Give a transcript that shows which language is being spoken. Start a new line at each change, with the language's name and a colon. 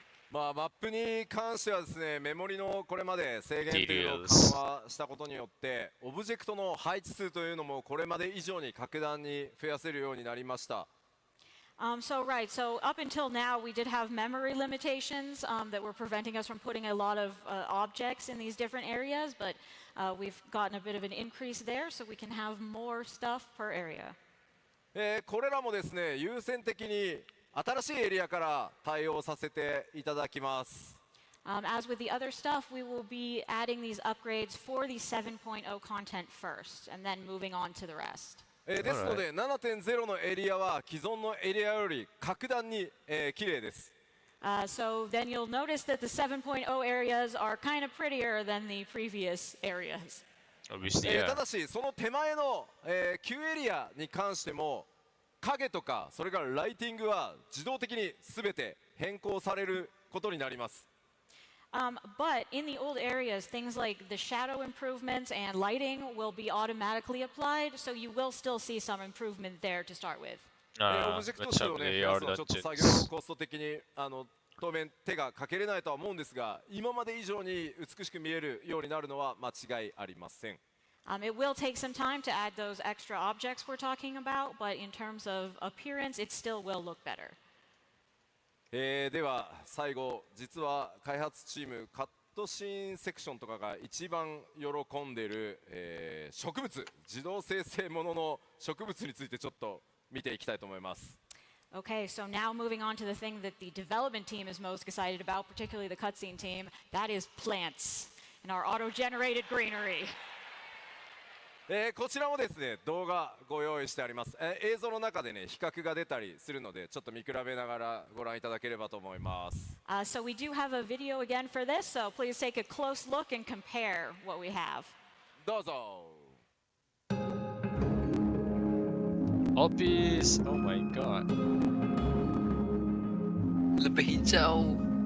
Japanese: マップに関してはですね、メモリのこれまで制限というのを緩和したことによって、オブジェクトの配置数というのもこれまで以上に格段に増やせるようになりました。
English: So up until now, we did have memory limitations that were preventing us from putting a lot of objects in these different areas, but we've gotten a bit of an increase there, so we can have more stuff per area.
Japanese: これらもですね、優先的に新しいエリアから対応させていただきます。
English: As with the other stuff, we will be adding these upgrades for the 7.0 content first, and then moving on to the rest.
Japanese: ですので 7.0 のエリアは既存のエリアより格段に綺麗です。
English: So then you'll notice that the 7.0 areas are kind of prettier than the previous areas. Obviously, yeah.
Japanese: ただしその手前の旧エリアに関しても影とかそれからライティングは自動的に全て変更されることになります。
English: But in the old areas, things like the shadow improvements and lighting will be automatically applied, so you will still see some improvement there to start with.
Japanese: オブジェクト数をね、増やすのはちょっと作業コスト的に当面手がかけれないとは思うんですが、今まで以上に美しく見えるようになるのは間違いありません。
English: It will take some time to add those extra objects we're talking about, but in terms of appearance, it still will look better.
Japanese: では最後、実は開発チームカットシーンセクションとかが一番喜んでいる、植物、自動生成ものの植物についてちょっと見ていきたいと思います。
English: Okay, so now moving on to the thing that the development team is most excited about, particularly the cutscene team, that is plants and our auto-generated greenery.
Japanese: こちらもですね、動画ご用意してあります。映像の中でね、比較が出たりするので、ちょっと見比べながらご覧いただければと思います。
English: So we do have a video again for this, so please take a close look and compare what we have.
Japanese: どうぞ。
English: Obvious. Oh my god.
Malay: Lebih hijau.